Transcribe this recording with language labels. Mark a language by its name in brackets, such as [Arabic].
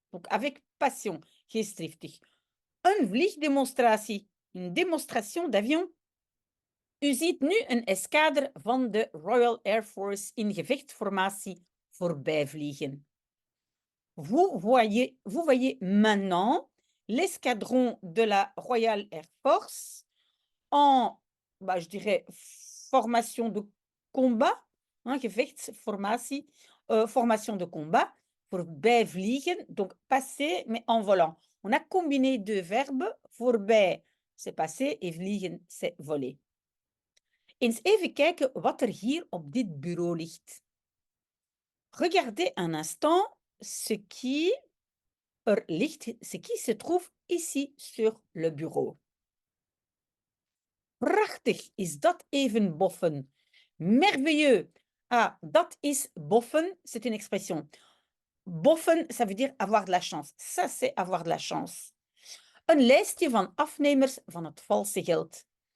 [French] Donc, avec passion, geestdriftig. [Dutch] Een vliegdemonstratie, [French] une démonstration d'avion. [Dutch] U ziet nu een escadre van de Royal Air Force in gevechtsformatie voorbij vliegen. [French] Vous voyez maintenant l'escadron de la Royal Air Force en, je dirais, formation de combat, hein, gevechtsformatie, formation de combat, [Dutch] voorbij vliegen, [French] donc passer, mais en volant. On a combiné deux verbes, voorbij, c'est passer, et vliegen, c'est voler. [Dutch] Eens even kijken wat er hier op dit bureau ligt. [French] Regardez un instant ce qui ce qui se trouve ici sur le bureau. [Dutch] Prachtig, is dat even boffen. [French] Merveilleux. Ah, [Dutch] dat is boffen, [French] c'est une expression. Boffen, ça veut dire avoir de la chance. Ça, c'est avoir de la chance. [Dutch] Een lijstje van afnemers van het valse geld.